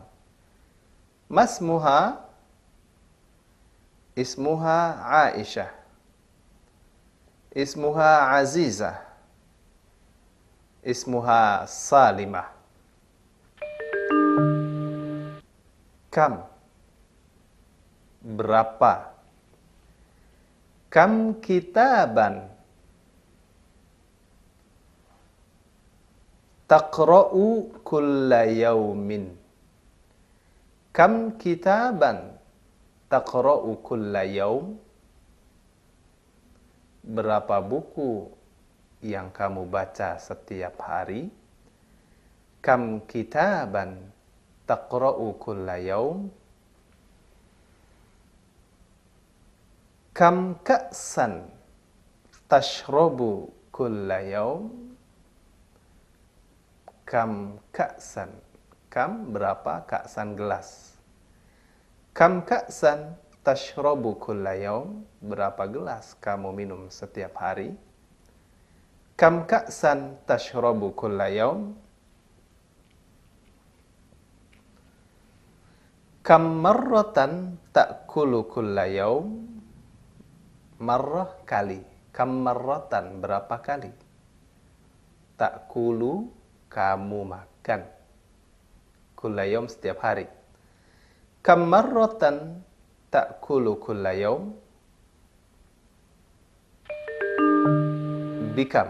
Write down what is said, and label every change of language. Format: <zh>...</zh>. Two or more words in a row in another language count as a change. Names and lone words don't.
<ar>ما اسمها، اسمها عائشة، اسمها عزيزة، اسمها سليمة.</ar> <id>Kam, berapa?</id> <ar>كم كتابا تقرأ كل يوم. كم كتابا تقرأ كل يوم,</ar> <id>berapa buku yang kamu baca setiap hari?</id> <ar>كم كتابا تقرأ كل يوم. كم كأسا تشرب كل يوم. كم كأسا، كم berapa, ka'san gelas. كم كأسا تشرب كل يوم,</ar> <id>berapa gelas kamu minum setiap hari?</id> <ar>كم كأسا تشرب كل يوم. كم مرة تأكل كل يوم,</ar> <id>Marrah kali.</id> <ar>كم مرة</ar> <id>berapa kali? Ta'kulu kamu makan.</id> <ar>كل يوم</ar> <id>setiap hari.</id> <ar>كم مرة تأكل كل يوم? بكم.</ar>